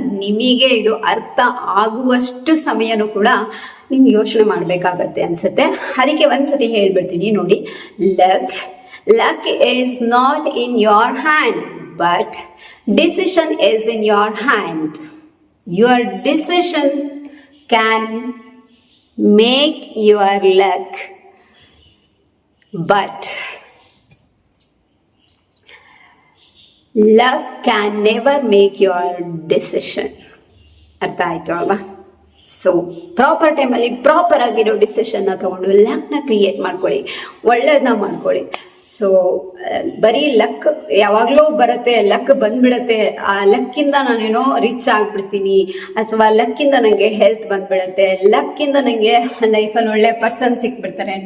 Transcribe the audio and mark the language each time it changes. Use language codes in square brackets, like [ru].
[kn] ನಿಮಗೆ ಇದು ಅರ್ಥ ಆಗುವಷ್ಟು ಸಮಯನೂ ಕೂಡ ನಿಮ್ಗೆ ಯೋಚನೆ ಮಾಡ್ಬೇಕಾಗತ್ತೆ ಅನ್ಸುತ್ತೆ. ಅದಕ್ಕೆ ಒಂದ್ಸತಿ ಹೇಳ್ಬಿಡ್ತೀನಿ ನೋಡಿ. [en] Luck is not in your hand, but decision is in your hand. Your decisions can make your luck, but luck can never make your decision. [kn] ಅರ್ಥ ಆಯ್ತು ಅಲ್ವಾ? ಸೊ ಪ್ರಾಪರ್ ಟೈಮಲ್ಲಿ ಪ್ರಾಪರ್ ಆಗಿರೋ ಡಿಸಿಷನ್ ತಗೊಂಡು ಲಕ್ನ ಕ್ರಿಯೇಟ್ ಮಾಡ್ಕೊಳ್ಳಿ, ಒಳ್ಳೇದನ್ನ ಮಾಡ್ಕೊಳ್ಳಿ. ಸೊ ಬರೀ luck ಯಾವಾಗ್ಲೂ ಬರುತ್ತೆ, ಲಕ್ ಬಂದ್ಬಿಡತ್ತೆ, ಆ ಲಕ್ಕಿಂದ ನಾನೇನೋ ರಿಚ್ ಆಗ್ಬಿಡ್ತೀನಿ, ಅಥವಾ ಲಕ್ಕಿಂದ ನಂಗೆ ಹೆಲ್ತ್ ಬಂದ್ಬಿಡತ್ತೆ, ಲಕ್ಕಿಂದ ನಂಗೆ ಲೈಫಲ್ಲಿ ಒಳ್ಳೆ ಪರ್ಸನ್ ಸಿಕ್ಬಿಡ್ತಾರೆ.